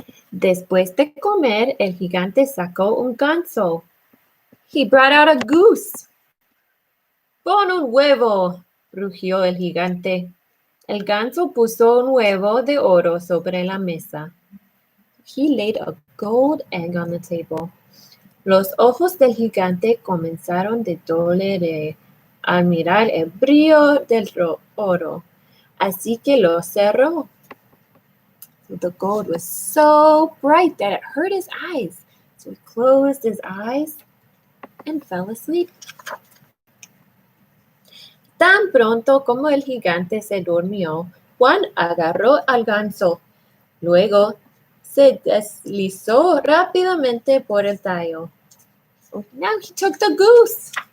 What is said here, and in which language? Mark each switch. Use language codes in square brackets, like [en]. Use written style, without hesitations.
[es] Después de comer, el gigante sacó un ganso. [en] He brought out a goose. [es] Pon un huevo, rugió el gigante. El ganso puso un huevo de oro sobre la mesa. [en] He laid a gold egg on the table. [es] Los ojos del gigante comenzaron de doler al mirar el brillo del oro, así que lo cerró. [en] The gold was so bright that it hurt his eyes, so he closed his eyes and fell asleep. [es] Tan pronto como el gigante se durmió, Juan agarró al ganso. Luego se deslizó rápidamente por el tallo. [en] Oh, now he took the goose.